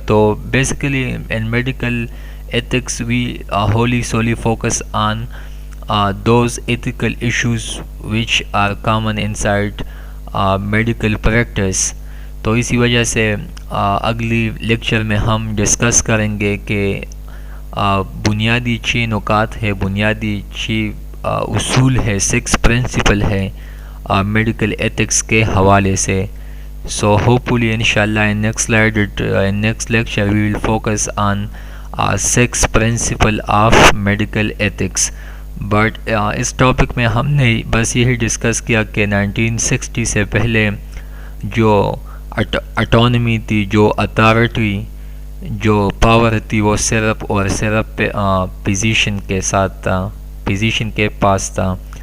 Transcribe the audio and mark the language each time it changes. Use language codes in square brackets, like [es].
[en] تو basically in medical ethics we wholly solely focus on those ethical issues which are common inside medical practice. [ur] تو اسی وجہ سے اگلی لیکچر میں ہم ڈسکس کریں گے کہ بنیادی 6 نکات ہے, بنیادی 6 اصول ہے, 6 پرنسپل ہے میڈیکل ایتھکس کے حوالے سے. [en] So hopefully inshallah in next lecture we will focus on 6 principle of medical ethics. [ur] But اس topic میں ہم نے بس یہی ڈسکس کیا کہ 1960 سے پہلے جو اٹانومی تھی, جو اتھارٹی, جو پاور تھی, وہ صرف فزیشین کے ساتھ تھا, فزیشین کے پاس تھا.